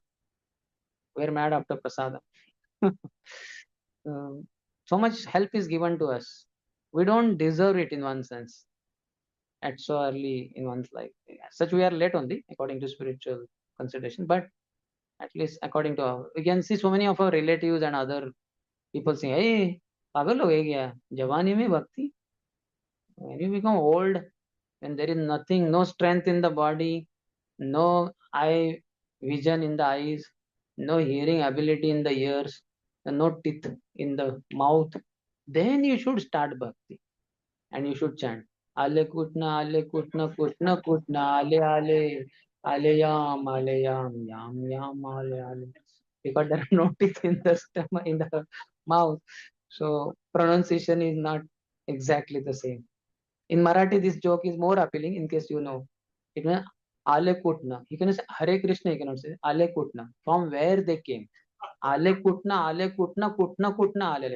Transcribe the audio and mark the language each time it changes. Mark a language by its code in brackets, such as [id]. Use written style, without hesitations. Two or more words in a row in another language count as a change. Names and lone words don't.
[en] We were mad after Prasadam. So much help is given to us. We don't deserve it in one sense at so early in one's life. As such, we are late only according to spiritual consideration, but at least according to our, we can see so many of our relatives and other People say, [hi] hey, पागल हो गया, जवानी में [en] bhakti. When you become old, when there is nothing, no strength in the body, no eye vision in the eyes, no hearing ability in the ears, and no teeth in the mouth, then you should start bhakti and you should chant. Ale kutna kutna, ale yam, ale. Because there are no teeth in the stomach, in the mouth, so pronunciation is not exactly the same. In Marathi, this joke is more appealing in case you know. It means Ale Kutna. You can say Hare Krishna, you cannot say Ale Kutna. From where they came. Ale Kutna, Ale.